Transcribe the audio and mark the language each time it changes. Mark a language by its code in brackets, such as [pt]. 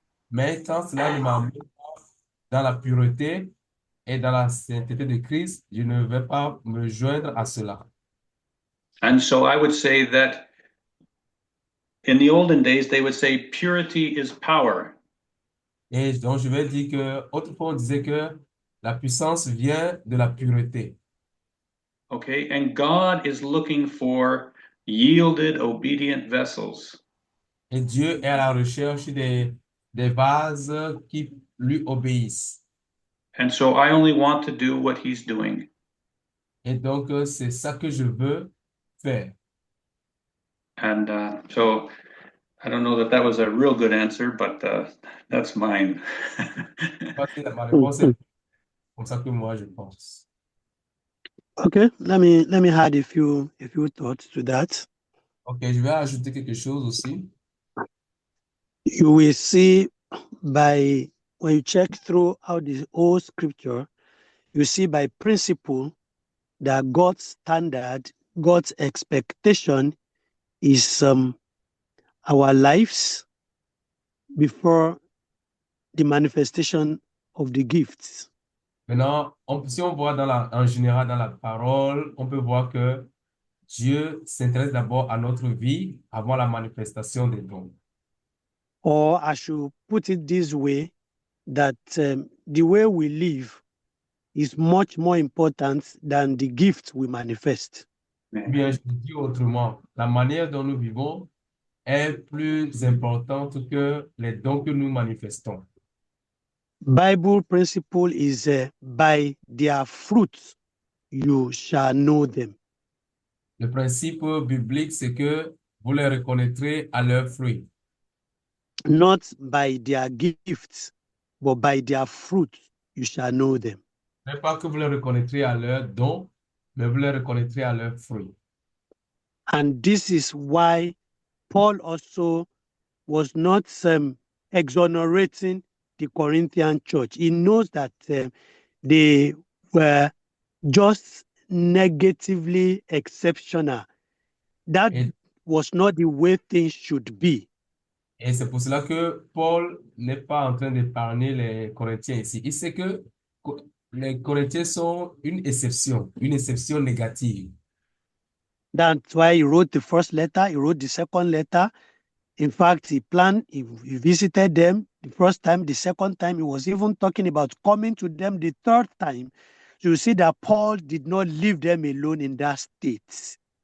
[fr] Mais quand cela ne m'amène pas dans la pureté et dans la sainteté de Christ, je ne vais pas me joindre à cela. [en] And so I would say that in the olden days, they would say purity is power. [fr] Et donc, je vais dire que, autrefois, on disait que la puissance vient de la pureté. [en] Okay, and God is looking for yielded, obedient vessels. [fr] Et Dieu est à la recherche des vases qui lui obéissent. [en] And so I only want to do what he's doing. [fr] Et donc, c'est ça que je veux faire. [en] And so I don't know that that was a real good answer, but that's mine. [fr] Parce que ma réponse est comme ça que moi, je pense. [en] Okay, let me add a few thoughts to that. [fr] OK, je vais ajouter quelque chose aussi. [en] You will see when you check throughout the whole scripture, you see by principle that God's standard, God's expectation is our lives before the manifestation of the gifts. [fr] Maintenant, si on voit en général dans la parole, on peut voir que Dieu s'intéresse d'abord à notre vie avant la manifestation des dons. [en] Or I should put it this way, that the way we live is much more important than the gift we manifest. [fr] Bien, je dis autrement, la manière dont nous vivons est plus importante que les dons que nous manifestons. [en] Bible principle is by their fruits you shall know them. [fr] Le principe biblique, c'est que vous les reconnaîtrez à leurs fruits. [en] Not by their gifts, but by their fruits you shall know them. [fr] Ce n'est pas que vous les reconnaîtrez à leurs dons, mais vous les reconnaîtrez à leurs fruits. [en] And this is why Paul also was not exonerating the Corinthian church. He knows that they were just negatively exceptional. That was not the way things should be. [fr] Et c'est pour cela que Paul n'est pas en train d'épargner les Corinthiens ici. Il sait que les Corinthiens sont une exception négative. [en] That's why he wrote the first letter, he wrote the second letter. In fact, he visited them the first time, the second time, he was even talking about coming to them the third time. So you see that Paul did not leave them alone in that state.